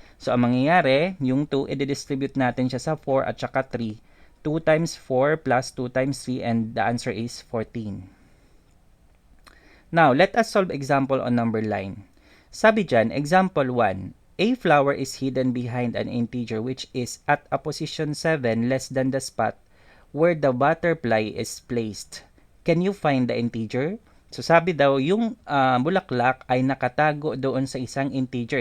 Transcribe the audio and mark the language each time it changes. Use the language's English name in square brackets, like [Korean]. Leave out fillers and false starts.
[Filipino] So, ang mangyayari, yung 2, i-distribute natin siya sa 4 at saka 3. [English] 2 times 4 plus 2 times 3, and the answer is 14. Now, let us solve example on number line. Sabi dyan, example 1. A flower is hidden behind an integer which is at a position 7 less than the spot where the butterfly is placed. Can you find the integer? [Filipino] So sabi daw, yung bulaklak ay nakatago doon sa isang integer.